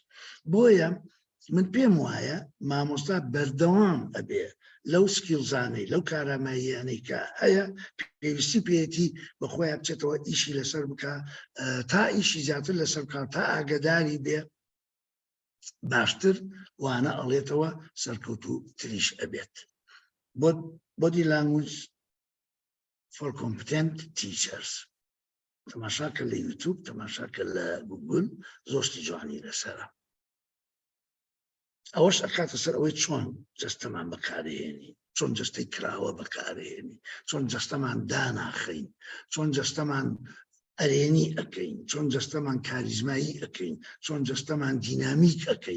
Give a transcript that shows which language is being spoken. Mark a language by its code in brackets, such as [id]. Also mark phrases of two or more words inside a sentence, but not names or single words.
[ckb] بۆیە من پێم وایە مامۆستا بەردەوام ئەبێ لەو سکیڵزانەی لەو کاراماییانەی کە هەیە پێویستی پێێتی بەخۆی بچێتەوە ئیشی لەسەر بکە، تا ئیشی زیاتر لەسەر بکە، تا ئاگداری بێ باشتر وانە ئەڵێتەوە سەرکەوتوو تریش ئەبێت. [en] body language for competent teachers. [ckb] تەماشاکە لە یوتیوب، تەماشاکە لە گوگل، زۆشتی جوانی لەسەرە. ئەوەش ئەکاتە سەر ئەوەی چۆن جەستەمان بەکارهێنی، چۆن جەستەی کراوە بەکارهێنی، چۆن جەستەمان داناخەین، چۆن جەستەمان ئەرێنی ئەەکەین، چۆن جەستەمان کاریزمایی ئەەکەین، چۆن جەستەمان دینامیک ئەەکەین.